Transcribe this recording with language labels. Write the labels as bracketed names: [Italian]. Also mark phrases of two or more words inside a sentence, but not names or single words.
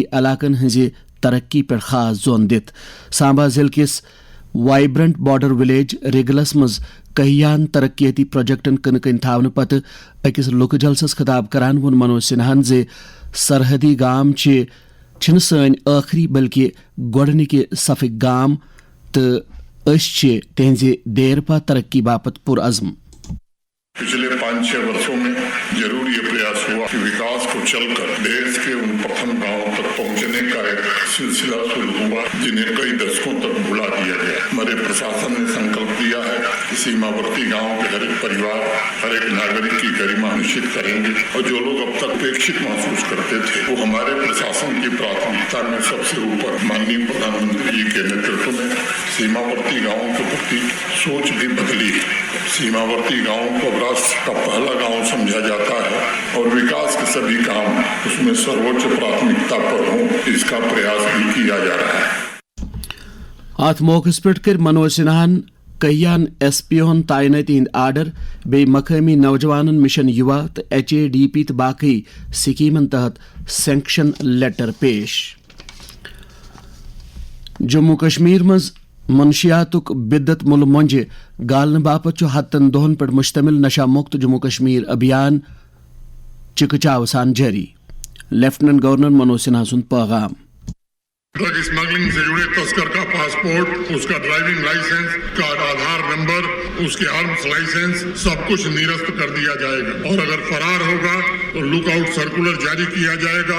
[Kashmiri] علاقن ہز ترقی پہ خاص زون دت سامبا ضلع کس وائبرنٹ بارڈر ولیج ریگلس مز کہیان ترقیاتی پروجیکٹن کن کن تھاونہ پتہ اکس لوک جلسس خطاب کران وون منوج سنہان سرحدی گام چھن سن آخری بلکہ گۄڈنِکہِ صفٕکۍ گام تو أسۍ تہنٛزِ دیر پا ترقی باپت پرعزم [Hindi] पिछले 5-6 बरसों में ज़रूर यह प्रयास हुआ कि विकास को चल कर देश के उन प्रथम गाँव तक पहुँचने का एक सिलसिला शुरू हुआ जिन्हें कई दशकों तक भुला दिया गया हमारे प्रशासन ने संकल्प लिया है कि सीमावर्ती गांव के हर एक परिवार, हर एक नागरिक की गरिमा निश्चित करेंगे और जो लोग अब तक उपेक्षित महसूस करते थे वो हमारे प्रशासन की प्राथमिकता में सबसे ऊपर माननीय प्रधानमंत्री जी के नेतृत्व में सीमावर्ती गांवों के प्रति सोच भी बदली है। सीमावर्ती गांवों को राष्ट्र का पहला गांव समझा जाता है और विकास के सभी काम उसमें सर्वोच्च प्राथमिकता पर हों, इसका प्रयास भी किया जा रहा है। [Kashmiri] अथ मौकस पे कर मनोज सिन्हान कहियान SP-हन तैनाती हिंद आर्डर बे मकामी नौजवान मिशन युवा तो HADP तो बाकी स्कीमन तहत [English] sanction letter [Kashmiri] पेश। जम्मू कश्मीर मज मनशियातुक बिद्दत मुल मंजे गालन बापत हत्तन दोहन पर मुश्तमिल नशा मुक्त जम्मू कश्मीर अभियान चिकचाव सान जारी। लेफ्टिनेंट गवर्नर मनोज सिन्हा सुन पैगाम। [English] drug smuggling [Hindi] से जुड़े तस्कर का पासपोर्ट, उसका [English] driving license [Hindi] का आधार नंबर, उसके [English] arms license [Hindi] सब कुछ निरस्त कर दिया जाएगा और अगर फरार होगा तो [English] lookout circular [Hindi] जारी किया जाएगा।